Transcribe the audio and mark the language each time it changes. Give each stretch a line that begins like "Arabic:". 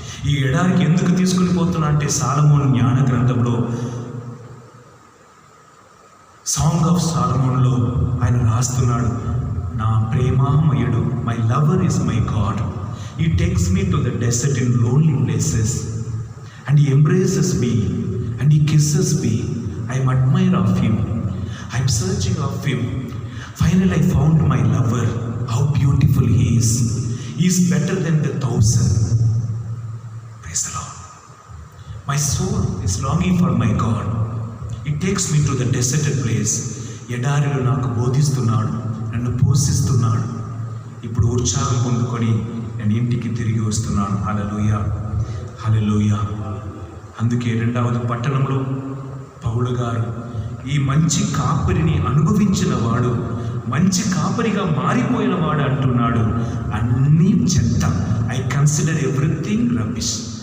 Telugu: ఈ ఎడారికి ఎందుకు తీసుకొని పోతున్నా అంటే, సాలమోను జ్ఞాన గ్రంథంలో సాంగ్ ఆఫ్ సాలమోన్లో ఆయన రాస్తున్నాడు, నా ప్రేమామయుడు,
English: My lover is my God, he takes me to the desert in lonely places and he embraces me and he kisses me. I am admire of him, I am searching of him, finally I found my lover, how beautiful he is better than the 1,000. Praise the Lord. My soul is longing for my God, he takes me to the deserted place.
Telugu: ఎడారిలో నాకు బోధిస్తున్నాడు, నన్ను పోషిస్తున్నాడు. ఇప్పుడు ఉత్సాహం పొందుకొని నేను ఇంటికి తిరిగి వస్తున్నాను. హల్లెలూయా, హల్లెలూయా. అందుకే 2వ పట్టణంలో పౌలు గారు ఈ మంచి కాపరిని అనుభవించిన వాడు, మంచి కాపరిగా మారిపోయిన వాడు అంటున్నాడు, అన్నీ చెత్త,
English: I consider everything rubbish.